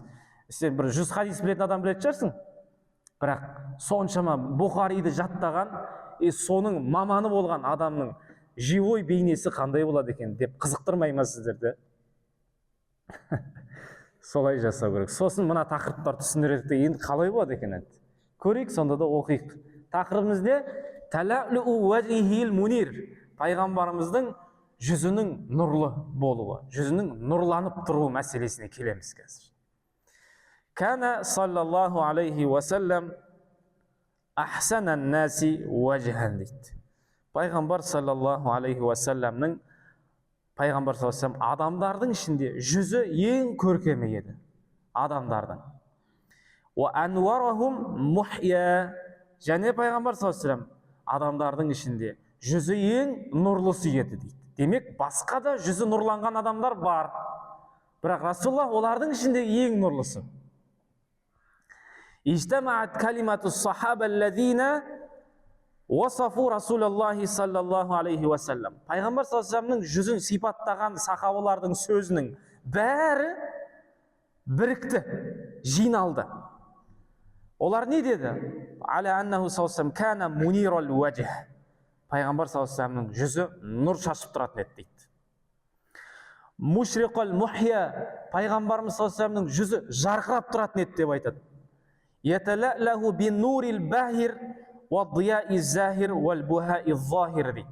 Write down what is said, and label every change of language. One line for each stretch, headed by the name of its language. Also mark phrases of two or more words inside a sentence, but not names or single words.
Kazakh: Сен бір 100 хадис білетін адам білетін шығарсың. Бірақ соншама Бұхариді жаттаған, соның маманы болған адамның живой бейнесі қандай болады екен деп қызықтырмай ма сіздерді? Солай жасау керек. Сосын мына тақырыптар түсіндіреді, енді қалай болады екен? Көрейік, сонда да оқиық. Тақырыбымыз не?
Arabic: تلألؤ الوجه المنير.
Kazakh: Пайғамбарымыздың жүзінің нұрлы болуы, жүзінің нұрланып тұруы мәселесіне келеміз қазір.
Arabic: كان صلى الله عليه وسلم أحسن الناس وجها дейді.
Kazakh: Пайғамбар
Arabic: صلى الله عليه وسلم
Kazakh: адамдардың ішінде жүзі ең көркемі еді.
Arabic: Адамдардың. و أنورهم محيا.
Kazakh: Және пайғамбар
Arabic: صلى الله عليه وسلم
Kazakh: адамдардың ішінде жүзі ең нұрлысы еді дейді. Демек, басқа да жүзі нұрланған адамдар бар. Бірақ Расулаллах олардың ішінде ең нұрлысы.
Arabic: اجتمعت كلمة الصحابة الذين وصفوا رسول الله صلى الله عليه وسلم.
Kazakh: Пайғамбар
Arabic: صلى الله عليه وسلم
Kazakh: жүзін сипаттаған сахабалардың сөзінің бәрі бірікті, жиналды. Олар не деді?
Arabic: على أنه صلى الله عليه وسلم كان منير الوجه.
Kazakh: Пайғамбар
Arabic: صلى الله عليه وسلم
Kazakh: жүзі нұр шашып тұратын еді дейді.
Arabic: مشرق المحيا,
Kazakh: пайғамбарымыз
Arabic: صلى الله عليه وسلم
Kazakh: жүзі жарқырап тұратын еді деп айтады.
Arabic: يتلألأ بالنور الباهر و ضياء ظاهر و البهاء ظاهر дейді.